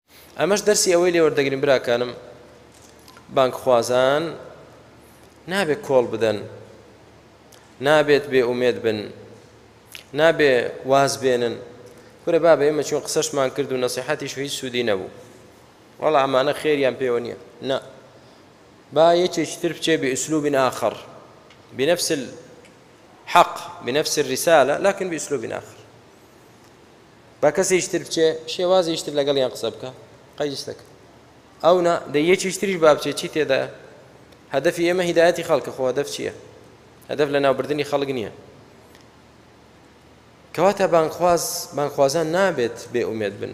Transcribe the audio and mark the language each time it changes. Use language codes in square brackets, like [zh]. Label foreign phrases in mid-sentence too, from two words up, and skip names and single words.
[ckb] ئەمەش دەرسی ئەوەی لێ وەردەگرین براکانم بانکخوازان نابێت کۆڵ بدەن، نابێت بێ ئومێد بن، نابێ واز بێنن کورە بابە ئێمە چۆن قسەشمان کرد و نەسیحەتیش هیچ سوودی نەبوو، وەڵا ئەمانە خێریان پێوە نییە. نا، با یەکێکی تر بچێ [ar] بأسلوب آخر بنفس الحق بنفس الرسالة لكن بأسلوب آخر. [ckb] با کەسێکی تر بچێ شێوازێکی تر لەگەڵیان قسە بکە قەیس دەکە. ئەو نا دەی یەکێکی تریش با بچێ چی تێدایە؟ هەدەفی ئێمە هیدایەتی خەڵکە، خۆ هەدەف چییە؟ هەدەف لە ناوبردنی خەڵک نییە. کەواتە بانکخوازان نابێت بێ ئومێد بن.